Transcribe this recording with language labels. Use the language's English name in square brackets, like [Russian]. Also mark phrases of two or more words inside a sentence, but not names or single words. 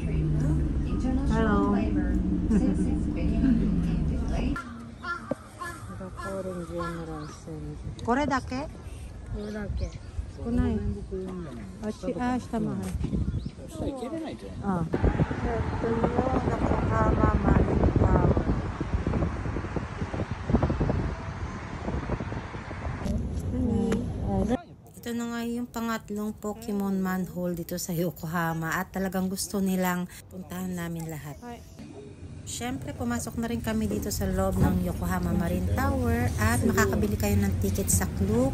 [English] Hello. [Japanese] これだけ？これだけ。少ない。あ、下もある。下行けれないんじゃない？あ。Yokohama Marine Tower. [Filipino] Ito na nga yung pangatlong Pokemon manhole dito sa Yokohama at talagang gusto nilang puntahan namin lahat. Siyempre, pumasok na rin kami dito sa loob ng Yokohama Marine Tower at makakabili kayo ng ticket sa Klook.